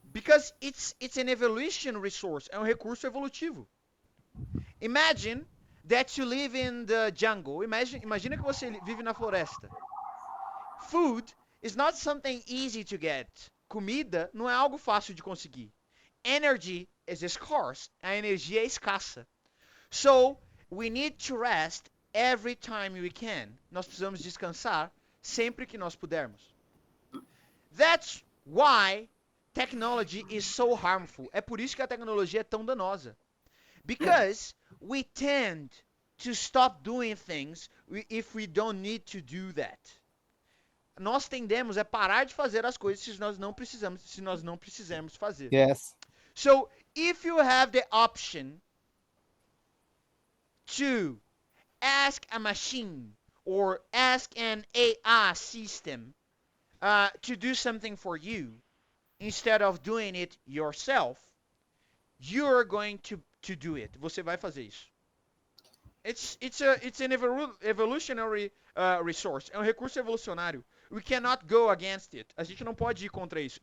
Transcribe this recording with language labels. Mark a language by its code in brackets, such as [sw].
[en] Because it's an evolution resource. [pt] É um recurso evolutivo. [en] Imagine that you live in the jungle. [pt] Imagina que você vive na floresta. [en] Food is not something easy to get. [pt] Comida não é algo fácil de conseguir. [en] Energy is scarce. [pt] A energia é escassa. [en] So, we need to rest every time we can. [pt] Nós precisamos descansar sempre que nós pudermos. [en] That's why technology is so harmful. [pt] É por isso que a tecnologia é tão danosa. [en] Because we tend to stop doing things if we don't need to do that. [pt] Nós tendemos a parar de fazer as coisas se nós não precisarmos fazer. [en] Yes. So, if you have the option to ask a machine or ask an AI system to do something for you instead of doing it yourself, you're going to do it. [pt] Você vai fazer isso. [en] It's an evolutionary resource. [pt] É um recurso evolucionário. [en] We cannot go against it. [pt] A gente não pode ir contra isso.